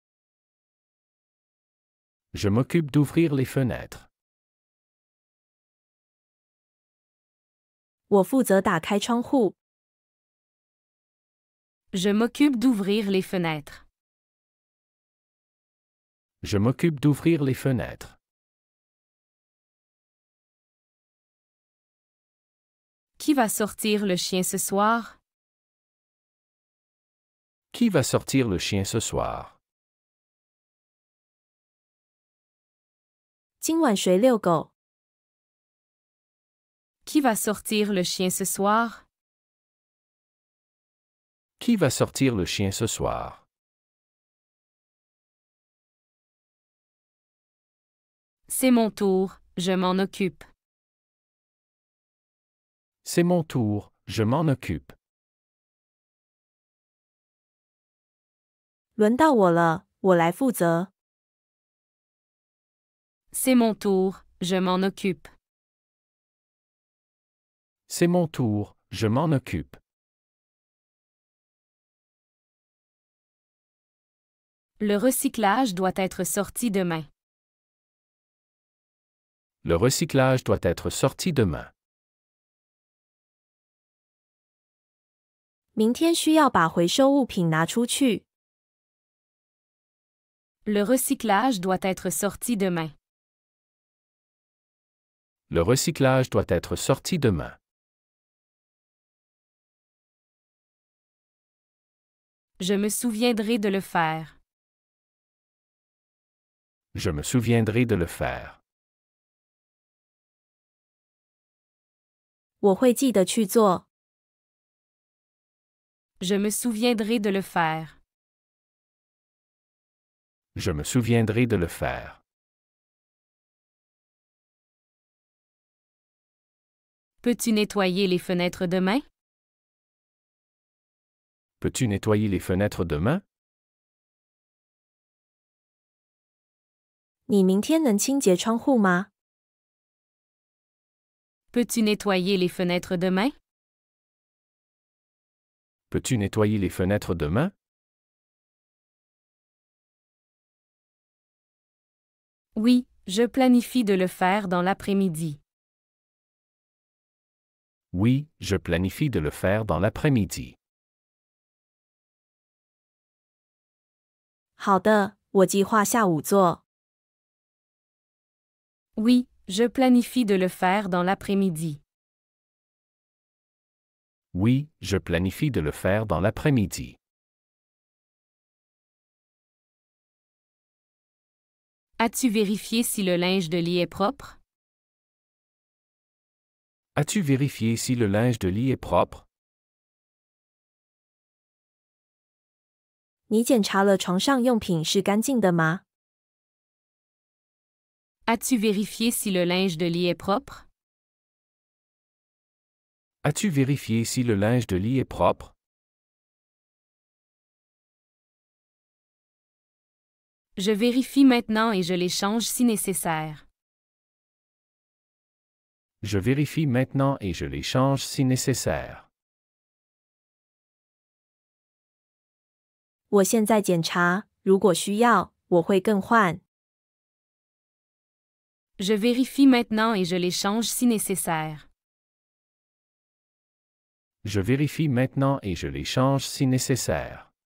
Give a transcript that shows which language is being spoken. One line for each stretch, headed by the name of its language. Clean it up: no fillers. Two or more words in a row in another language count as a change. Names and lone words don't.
French: Je m'occupe d'ouvrir les fenêtres.
Chinese: 我负责打开窗户。
French: Je m'occupe d'ouvrir les fenêtres. Je m'occupe d'ouvrir les fenêtres. Qui va sortir le chien ce soir? Qui va sortir le chien ce soir?
Chinese: 今晚谁遛狗？
French: Qui va sortir le chien ce soir? Qui va sortir le chien ce soir? C'est mon tour, je m'en occupe. C'est mon tour, je m'en occupe.
Chinese: 轮到我了，我来负责。
French: C'est mon tour, je m'en occupe. C'est mon tour, je m'en occupe. Le recyclage doit être sorti demain. Le recyclage doit être sorti demain.
Chinese: 明天需要把回收物品拿出去。
French: Le recyclage doit être sorti demain. Le recyclage doit être sorti demain. Je me souviendrai de le faire. Je me souviendrai de le faire.
Chinese: 我会记得去做。
French: Je me souviendrai de le faire. Je me souviendrai de le faire. Peux-tu nettoyer les fenêtres demain? Peux-tu nettoyer les fenêtres demain?
Chinese: 你明天能清洁窗户吗？
French: Peux-tu nettoyer les fenêtres demain? Peux-tu nettoyer les fenêtres demain? Oui, je planifie de le faire dans l'après-midi. Oui, je planifie de le faire dans l'après-midi.
Chinese: 好的，我计划下午做。
French: Oui, je planifie de le faire dans l'après-midi. Oui, je planifie de le faire dans l'après-midi. As-tu vérifié si le linge de lit est propre? As-tu vérifié si le linge de lit est propre?
Chinese: 你检查了床上用品是干净的吗？
French: As-tu vérifié si le linge de lit est propre? As-tu vérifié si le linge de lit est propre? Je vérifie maintenant et je les change si nécessaire. Je vérifie maintenant et je les change si nécessaire.
Chinese: 我现在检查，如果需要，我会更换。
French: Je vérifie maintenant et je les change si nécessaire. Je vérifie maintenant et je les change si nécessaire.